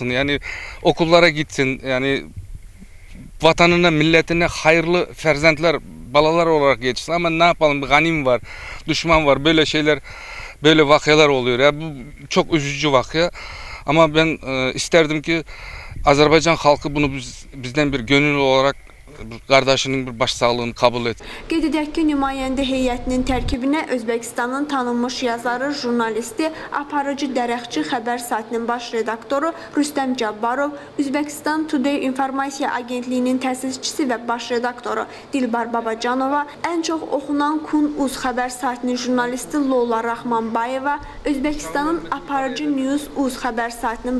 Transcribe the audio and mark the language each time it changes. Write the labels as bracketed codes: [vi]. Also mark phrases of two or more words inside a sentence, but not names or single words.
[tr] Yani okullara gitsin, yani vatanına, milletine hayırlı ferzentler, balalar olarak geçsin. Ama ne yapalım? Ganim var, düşman var. Böyle şeyler, böyle vakalar oluyor. Ya bu çok üzücü vakya. Ama ben isterdim ki Azerbaycan halkı bunu bizden bir gönüllü olarak qardaşının bir başsağlığını kabul et. [az] Qeyd edək ki, nümayəndə heyətinin tərkibinə Özbekistanın tanınmış yazarı, jurnalisti, aparıcı dərəxçi xəbər saytının baş redaktoru Rüstəm Cabbarov, Özbekistan Today İnformasiya Agentliyinin təsisçisi və baş redaktoru Dilbar Babacanova, ən çox oxunan Kun-Uz xəbər saytının jurnalisti Lola Rahmanbayeva, Özbekistanın aparıcı News-Uz xəbər saytının